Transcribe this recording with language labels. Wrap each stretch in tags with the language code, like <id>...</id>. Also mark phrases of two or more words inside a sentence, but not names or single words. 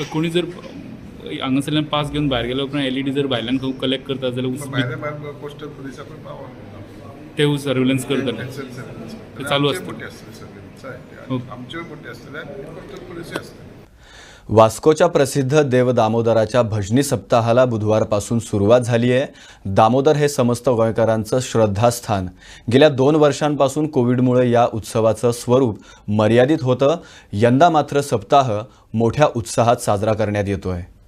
<kok>कोणी जर हांगासरल्यान पास घेवन भायर गेल्या उपरांत LED जर भायल्यान कलेक्ट करता जाल्यार भायर कोस्टल पुलिसाकूय पावर ते सर्वेलन्स करतले. ते चालू आसता. बोटी आसतले सर्वेलन्स आमच्यो बोटी आसतले कोस्टल पुलिसूय आसतले.</kok> <mr>वास्कोच्या प्रसिद्ध देव दामोदराच्या भजनी सप्ताहाला बुधवारपासून सुरुवात झाली आहे. दामोदर हे समस्त गोंयकारांचं श्रद्धास्थान. गेल्या 2 वर्षांपासून कोविडमुळे या उत्सवाचं स्वरूप मर्यादित होतं. यंदा मात्र सप्ताह मोठ्या उत्साहात साजरा करण्यात येतोय.</mr>